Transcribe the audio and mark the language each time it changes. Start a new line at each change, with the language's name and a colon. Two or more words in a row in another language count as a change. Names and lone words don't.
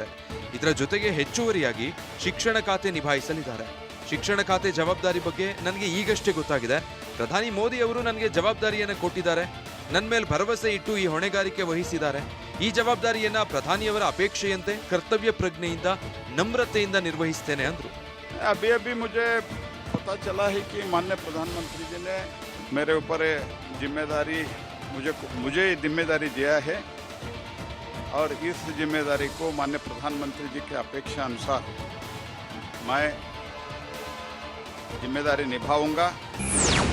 Kannada: ಇದರ ಜೊತೆಗೆ ಹೆಚ್ಚುವರಿಯಾಗಿ ಶಿಕ್ಷಣ ಖಾತೆ ನಿಭಾಯಿಸಲಿದ್ದಾರೆ. ಶಿಕ್ಷಣ ಖಾತೆ ಜವಾಬ್ದಾರಿ ಬಗ್ಗೆ ನನಗೆ ಈಗಷ್ಟೇ ಗೊತ್ತಾಗಿದೆ. ಪ್ರಧಾನಿ ಮೋದಿ ಅವರು ನನಗೆ ಜವಾಬ್ದಾರಿಯನ್ನು ಕೊಟ್ಟಿದ್ದಾರೆ. ನನ್ನ ಮೇಲೆ ಭರವಸೆ ಇಟ್ಟು ಈ ಹೊಣೆಗಾರಿಕೆ ವಹಿಸಿದ್ದಾರೆ. ಈ ಜವಾಬ್ದಾರಿಯನ್ನ ಪ್ರಧಾನಿಯವರ ಅಪೇಕ್ಷೆಯಂತೆ ಕರ್ತವ್ಯ ಪ್ರಜ್ಞೆಯಿಂದ ನಮ್ರತೆಯಿಂದ ನಿರ್ವಹಿಸ್ತೇನೆ ಅಂದ್ರು.
Hindi: अभी अभी मुझे पता चला है कि माननीय प्रधानमंत्री जी ने मेरे ऊपर जिम्मेदारी मुझे जिम्मेदारी दिया है और इस जिम्मेदारी को माननीय प्रधानमंत्री जी के अपेक्षा अनुसार मैं जिम्मेदारी निभाऊंगा.